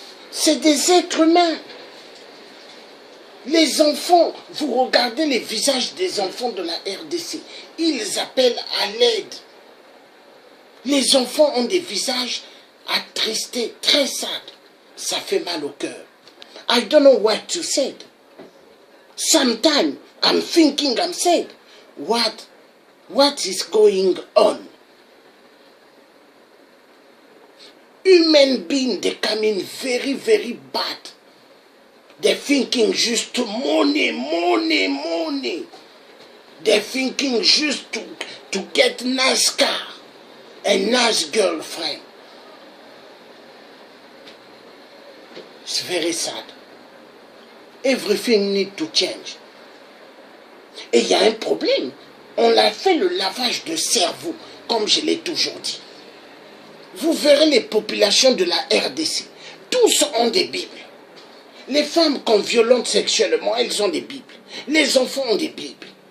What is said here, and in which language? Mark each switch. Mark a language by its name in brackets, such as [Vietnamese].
[French] C'est des êtres humains. Les enfants, vous regardez les visages des enfants de la RDC, ils appellent à l'aide. Les enfants ont des visages attristés, très sad. Ça fait mal au cœur. [English] I don't know what to say. Sometimes I'm thinking, I'm saying, what is going on? Human beings, they come in very, very bad. They're thinking just to money, money, money. They're thinking just to get nice car, a nice girlfriend. It's very sad. Everything needs to change. [French] Et il y a un problème. On a fait le lavage de cerveau, comme je l'ai toujours dit. Vous verrez les populations de la RDC. Tous ont des Bibles. Les femmes qu'on violente sexuellement, elles ont des Bibles. Les enfants ont des Bibles.